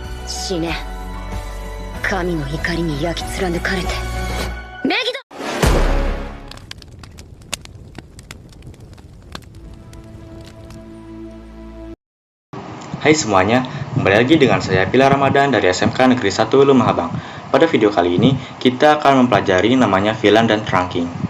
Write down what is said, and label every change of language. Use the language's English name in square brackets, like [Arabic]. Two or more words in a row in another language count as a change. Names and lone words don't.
[Japanese] 死ね。神の怒りに焼き貫かれて。メギド。 [Indonesian] Hai semuanya, kembali lagi dengan saya Pilar Ramadan dari SMK Negeri 1 Lumajang. Pada video kali ini, kita akan mempelajari namanya VLAN dan trunking.